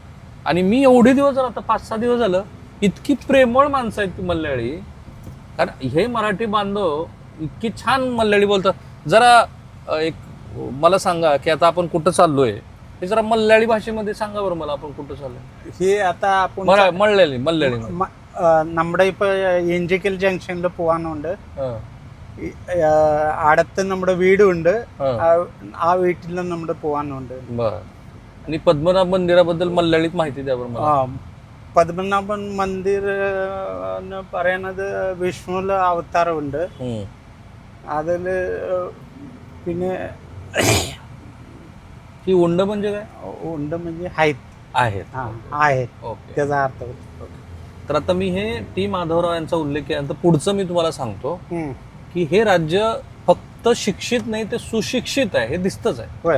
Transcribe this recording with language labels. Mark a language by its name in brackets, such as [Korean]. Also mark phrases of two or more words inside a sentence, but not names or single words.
[Marathi] आणि मी एवढे दिवस झालं, आता 5-6 दिवस झालं, इतकी प्रेमळ माणसं आहेत ती मल्याळी. कारण हे मराठी बांधव इतकी छान मल्याळी बोलतात. जरा एक मला सांगा की आता आपण कुठं चाललोय हे जरा मल्याळी भाषेमध्ये सांगा बरं मला, आपण कुठं चाललोय हे. आता आपण मल्याळी [Malayalam] നമ്മുടെ ഇപ്പൊ എൻജിക്കൽ ജംഗ്ഷനിൽ പോവാനുണ്ട്. അടുത്ത് നമ്മുടെ വീടുണ്ട്, ആ വീട്ടിലും നമ്മുടെ പോവാനുണ്ട്. आणि पद्मनाभ मंदिराबद्दल मल्याळीत माहिती द्या बरं मला. പത്മനാഭൻ മന്ദിർ എന്ന് പറയുന്നത് വിഷ്ണുവിലെ അവതാരമുണ്ട് അതില്. പിന്നെ [Marathi] ही उंड म्हणजे काय? उंड म्हणजे आहेत. ओके, त्याचा अर्थ. तर आता मी हे टी माधवराव यांचा उल्लेख केल्यानंतर पुढचं मी तुम्हाला सांगतो की हे राज्य फक्त शिक्षित नाही ते सुशिक्षित आहे, हे दिसतच आहे.